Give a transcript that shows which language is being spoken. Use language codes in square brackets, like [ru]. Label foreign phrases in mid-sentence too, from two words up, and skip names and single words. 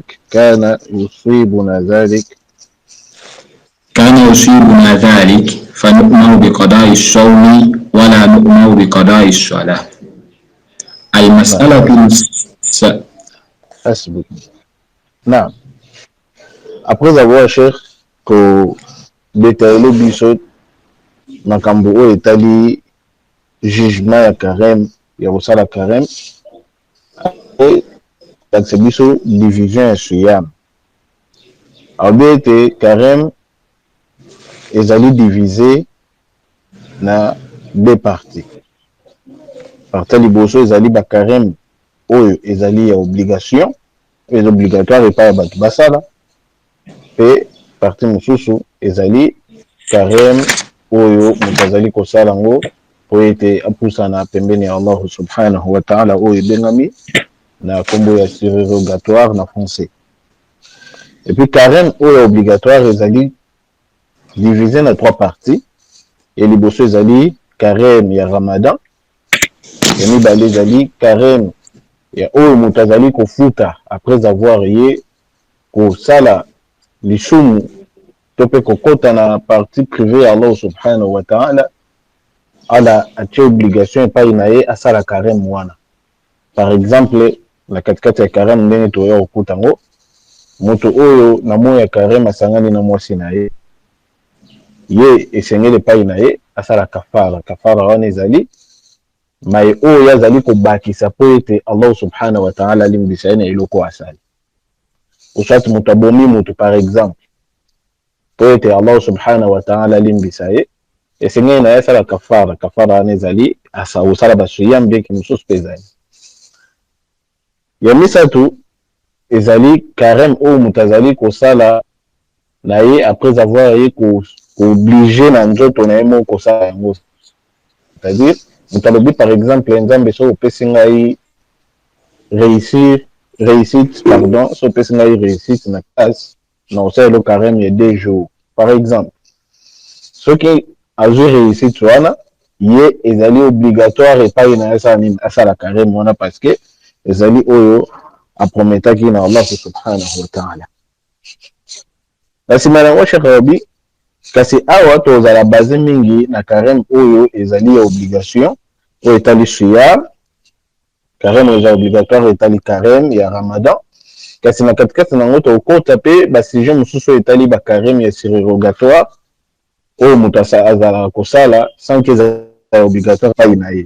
[ar] كان يصيبنا ذلك فنؤمر بقضاء الصوم ولا نؤمر بقضاء الصلاة. المسألة نعم. [fr] Après avoir détaillé [ln] biso makambo oyo etali jugement ya carême ya kosala carême lakisa biso division ya siyam alobi ete carême ezali divisé na [fr] deux parties. [ln] Partie liboso ezali ba carême oyo ezali ya obligation [fr] et obligatoire [ln] epai ya bato basala, pe partie mosusu ezali carême oyo moto azali kosala yango po ete apusana pembeni ya [ar] الله سبحانه وتعالى [ln] oyo ebengami na kombo ya surrogatoire na français. [fr] Et puis [ln] carême oyo obligatoire ezali divisé na [fr] trois parties. [ln] Et liboso ezali carême ya Ramadan, ya mibale ezali carême ya oyo moto azali kofuta [fr] après avoir [ln] ye kosala lisumu to pe kokota na [fr] partie privée [ln] ya [ar] الله سبحانه وتعالى [ln] ala atie obligation epai na ye asala carême wana. [fr] Par exemple [ln] na katikati ya carême ndenge toya kokuta ngo moto oyo na moya ya carême asangani na mwasi na ye esengeli epai na ye asala kafara wana ezali mai oyo azali kobakisa po ete [ar] الله سبحانه وتعالى [ln] alimbisa ye na eloko asali. Osati moto abomi moto [fr] par exemple [ln] po ete [ar] الله سبحانه وتعالى [ln] alimbisa ye esengeli na ye asala kafara wana ezali osala basuyam beki mosusu mpe ezali. Ya misatu ezali carême oyo moto azali kosala na ye [fr] après avoir [ln] ye obligé na nzoto na ye moko kosala yango. C'est-à-dire moto alobi [fr] par exemple [ln] nzambe so opesi ngai réussite so opesi ngai réussite na classe na osala lo carême ya 2 jours [fr] par exemple, [ln] soki azwi réussite wana ye ezali obligatoire epai na ye asala carême wana [fr] parce que [ln] ezali oyo aprometaki na [ar] الله سبحانه وتعالى. [ln] Na nsima nango Sheikh Rabi kasi awa tozala base mingi na carême oyo ezali ya obligation oyo etali siyam. Carême eza obligatoire etali carême ya Ramadan, kasi na katikati nango tokota mpe basujet mosusu etali bacarême ya surrogatoire oyo moto azalaka kosala [fr] sans que [ln] ezala obligatoire pai na ye.